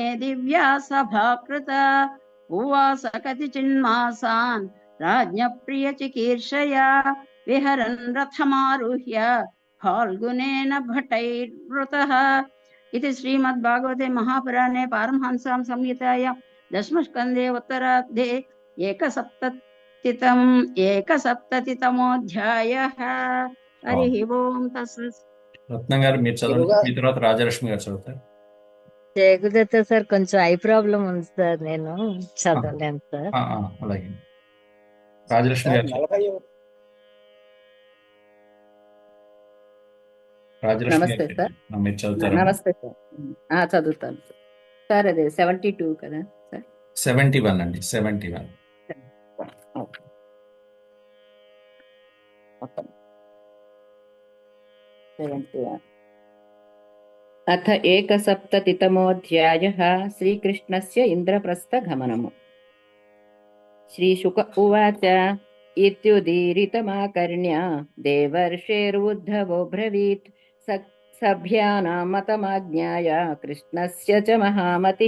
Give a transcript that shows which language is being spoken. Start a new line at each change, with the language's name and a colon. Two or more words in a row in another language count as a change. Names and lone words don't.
Sanskrit: दिव्या सभा कृता उवास कतिचिन्मासान् राज्ञप्रियचिकीर्षया विहरन् रथमारुह्य फाल्गुनेन भटैर्वृतः इति श्रीमद्भागवते महापुराणे पारमहंस्यां संहितायां दशमस्कन्धे उत्तरार्धे एकसप्ततितमोऽध्यायः। हरिः ओम् तत्सत्।
Telugu: రత్నం గారు మీరు చదవండి, మీ తర్వాత రాజలక్ష్మి గారు చదువుతారు. జయగుదత్త సార్, కొంచెం
English: eye problem
Telugu: ఉంది సార్, నేను చదవలేను సార్. అలాగే రాజలక్ష్మి గారు నమస్తే సార్. మీరు చదువుతారు. నమస్తే సార్. చదువుతాను సార్. అదే 72 కదా సార్? 71 అండి, 71.
Sanskrit: अथ एकसप्ततितमोऽध्यायः। श्रीकृष्णस्य इन्द्रप्रस्थगमनम्। श्रीशुक उवाच इत्युदीरितमाकर्ण्य देवर्षेरुद्धवो ब्रवीत् सभ्यानां मतमाज्ञाय कृष्णस्य च महामतिः।